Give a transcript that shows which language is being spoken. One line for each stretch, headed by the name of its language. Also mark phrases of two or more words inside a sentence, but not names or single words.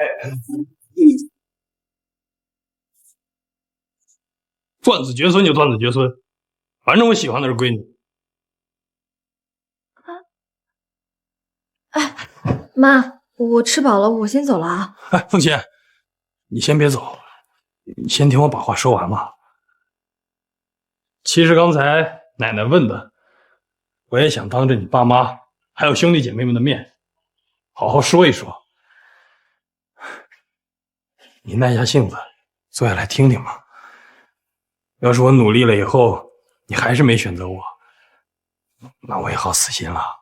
Chinese: 斷子絕孫就斷子絕孫，反正我喜歡的是閨女。媽，我吃飽了，我先走了啊。鳳仙，你先別走，你先聽我把話說完嘛。其實剛才奶奶問的，我也想當着你爸媽還有兄弟姐妹們的面，好好說一說。你耐下性子，坐下来听听嘛。要是我努力了以后，你还是没选择我，那我也好死心了。